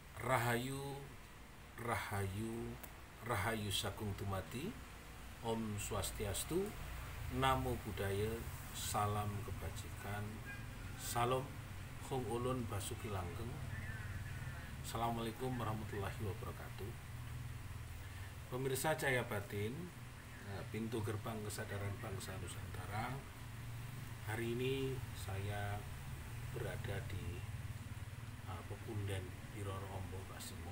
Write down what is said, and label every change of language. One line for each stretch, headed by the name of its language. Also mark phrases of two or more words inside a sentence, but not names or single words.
Indonesian: Rahayu, Rahayu, Rahayu Sakung Tumati, Om Swastiastu,
Pali: Namo Buddhaya,
Indonesian: Salam Kebajikan, Salam Hong Ulun Basuki Langgeng.
Arabic: السلام عليكم ورحمة الله وبركاته.
Indonesian: Pemirsa Cahaya Batin, pintu gerbang kesadaran bangsa Nusantara. Hari ini saya berada di Pepunden di Roro Ombo Basimo.